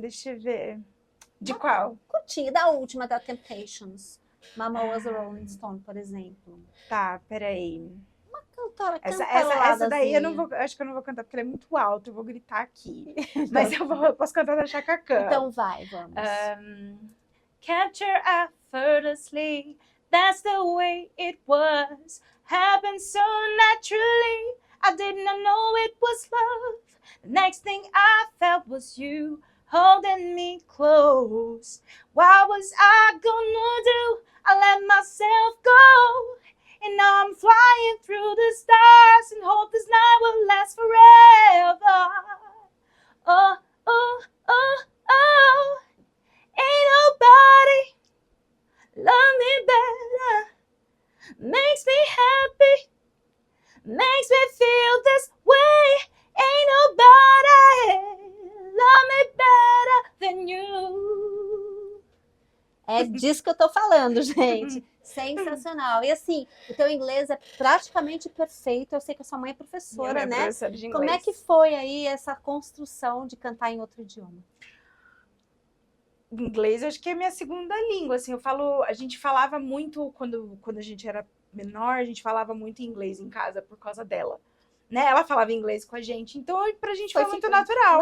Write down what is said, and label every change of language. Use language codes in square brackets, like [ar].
[pt] Deixa eu ver. De qual? Curtinha, da última, da Temptations. Mama Was a Rolling Stone, por exemplo. Tá, peraí. Uma cantora essa daí acho que eu não vou cantar porque ela é muito alta, eu vou gritar aqui. Mas eu posso cantar da Chaka Khan. Então vai, vamos. [en] Capture effortlessly, that's the way it was. Happened so naturally, I did not know it was love. The next thing I felt was you holding me close. What was I gonna do? I let myself go. And now I'm flying through the stars and hope this night will last forever. Oh, oh, oh, oh. Ain't nobody love me better. Makes me happy. Makes me feel this way. Ain't nobody love me better than you. [pt] É disso que eu tô falando, gente. Sensacional. E assim, o teu inglês é praticamente perfeito. Eu sei que a sua mãe é professora, né? Professora de inglês. Como é que foi aí essa construção de cantar em outro idioma? Inglês, eu acho que é a minha segunda língua, assim, a gente falava muito, quando a gente era menor, a gente falava muito inglês em casa por causa dela, né, ela falava inglês com a gente, então pra gente foi muito natural.